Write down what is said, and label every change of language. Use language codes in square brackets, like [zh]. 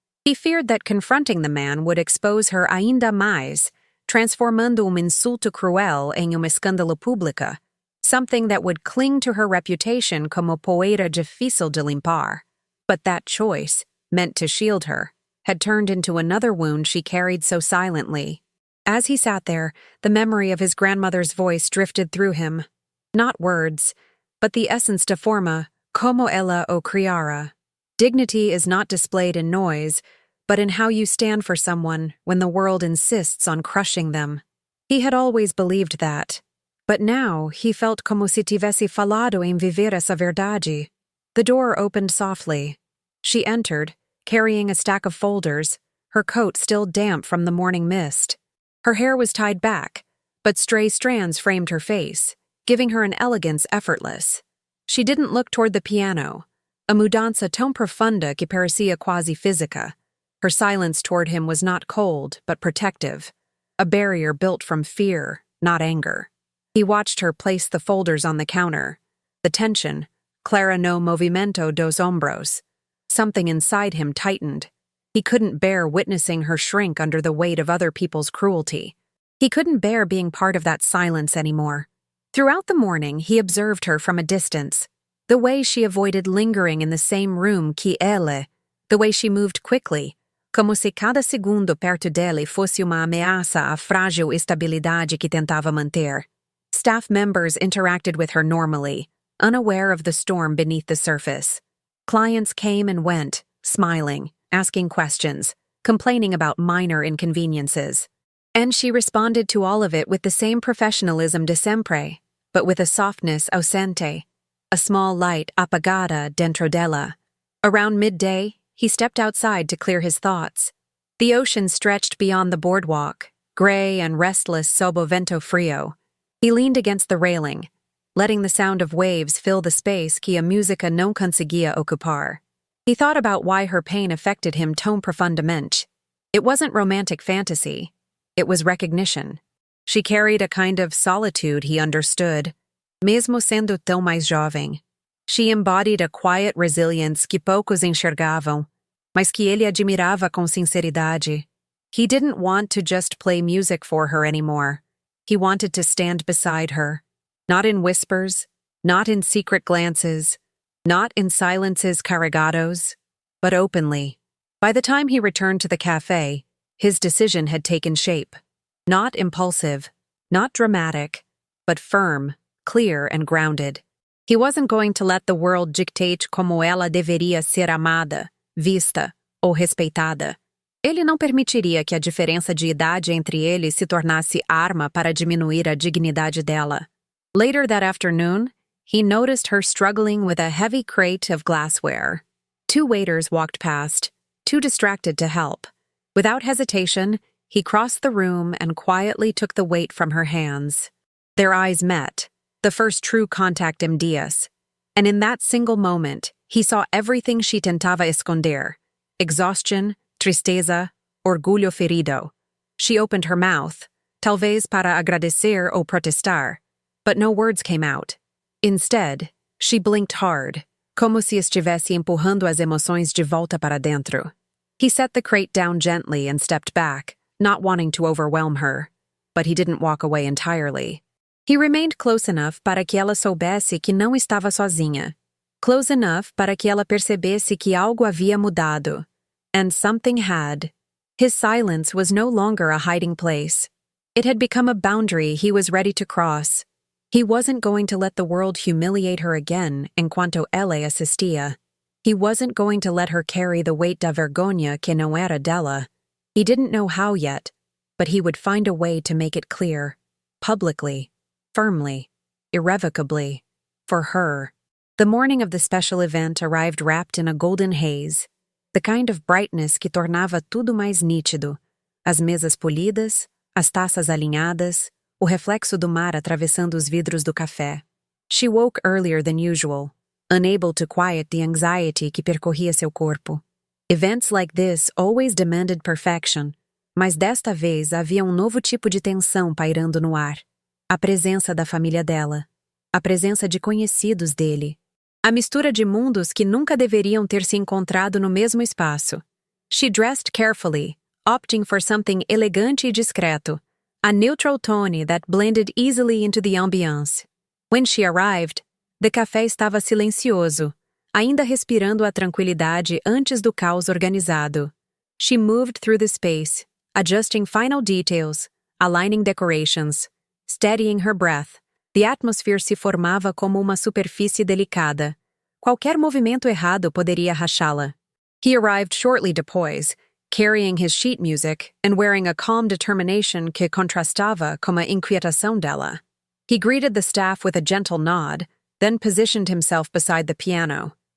[en] He feared that confronting the man would expose her [pt] ainda mais, transformando insulto cruel em escândalo pública, [en] something that would cling to her reputation [pt] como poeira difícil de limpar. [en] But that choice, meant to shield her, had turned into another wound she carried so silently. As he sat there, the memory of his grandmother's voice drifted through him. Not words, but the essence [pt] de forma, como ela o criara. [en] Dignity is not displayed in noise, but in how you stand for someone when the world insists on crushing them. He had always believed that. But now he felt [pt] como se tivesse falado em viver essa verdade. [en] The door opened softly. She entered, carrying a stack of folders, her coat still damp from the morning mist. Her hair was tied back, but stray strands framed her face, giving her an elegance effortless. She didn't look toward the piano, [pt] a mudança tão profunda que parecia quasi física. [en] Her silence toward him was not cold, but protective, a barrier built from fear, not anger. He watched her place the folders on the counter. The tension, [pt] clara no movimento dos ombros. [en] Something inside him tightened. He couldn't bear witnessing her shrink under the weight of other people's cruelty. He couldn't bear being part of that silence anymore. Throughout the morning, he observed her from a distance. The way she avoided lingering in the same room [pt] que ele. [en] The way she moved quickly, [pt] como se cada segundo perto dele fosse uma ameaça à frágil estabilidade que tentava manter. [en] Staff members interacted with her normally, unaware of the storm beneath the surface. Clients came and went, smiling, asking questions, complaining about minor inconveniences. And she responded to all of it with the same professionalism [pt] de sempre, [en] but with a softness [pt] ausente, [en] a small light [pt] apagada dentro dela. [en] Around midday, he stepped outside to clear his thoughts. The ocean stretched beyond the boardwalk, gray and restless [pt] sob o vento frio. [en] He leaned against the railing, letting the sound of waves fill the space [pt] que a música não conseguia ocupar. [en] He thought about why her pain affected him [pt] tão profundamente. [en] It wasn't romantic fantasy. It was recognition. She carried a kind of solitude he understood, [pt] mesmo sendo tão mais jovem. [en] She embodied a quiet resilience [pt] que poucos enxergavam, mas que ele admirava com sinceridade. [en] He didn't want to just play music for her anymore. He wanted to stand beside her, not in whispers, not in secret glances, not in silences [pt] carregados, [en] but openly. By the time he returned to the cafe, his decision had taken shape. Not impulsive, not dramatic, but firm, clear, and grounded. He wasn't going to let the world dictate [pt] como ela deveria ser amada, vista ou respeitada. Ele não permitiria que a diferença de idade entre eles se tornasse arma para diminuir a dignidade dela. [en] Later that afternoon, he noticed her struggling with a heavy crate of glassware. 2 waiters walked past, too distracted to help. Without hesitation, he crossed the room and quietly took the weight from her hands. Their eyes met, the first true contact [pt] em dias. [en] And in that single moment, he saw everything she [pt] tentava esconder. [en] Exhaustion, [pt] tristeza, orgulho ferido. [en] She opened her mouth, [pt] talvez para agradecer ou protestar, [en] but no words came out. Instead, she blinked hard, [pt] como se estivesse empurrando as emoções de volta para dentro. [en] He set the crate down gently and stepped back, not wanting to overwhelm her, but he didn't walk away entirely. He remained close enough [pt] para que ela soubesse que não estava sozinha, [en] close enough [pt] para que ela percebesse que algo havia mudado. [en] And something had. His silence was no longer a hiding place. It had become a boundary he was ready to cross. He wasn't going to let the world humiliate her again [pt] enquanto ela assistia. [en] He wasn't going to let her carry the weight [pt] da vergonha que não era dela. [en] He didn't know how yet, but he would find a way to make it clear, publicly, firmly, irrevocably, for her. The morning of the special event arrived wrapped in a golden haze, the kind of brightness [pt] que tornava tudo mais nítido, as mesas polidas, as taças alinhadas, o reflexo do mar atravessando os vidros do café. [en] She woke earlier than usual, unable to quiet the anxiety [pt] que percorria seu corpo. [en] Events like this always demanded perfection, [pt] mas desta vez havia um novo tipo de tensão pairando no ar. A presença da família dela. A presença de conhecidos dele. A mistura de mundos que nunca deveriam ter se encontrado no mesmo espaço. [en] She dressed carefully, opting for something [pt] elegante e discreto, [en] a neutral tone that blended easily into the ambiance. When she arrived, the café [pt] estava silencioso, ainda respirando a tranquilidade antes do caos organizado. She moved through the space, adjusting final details, aligning decorations, steadying her breath. [en] The atmosphere [pt] se formava como uma superfície delicada. Qualquer movimento errado poderia rachá-la. [en] He arrived shortly [pt] depois, [en] carrying his sheet music and wearing a calm determination [pt] que contrastava com a inquietação dela. [en] He greeted the staff with a gentle nod, then positioned himself beside the piano.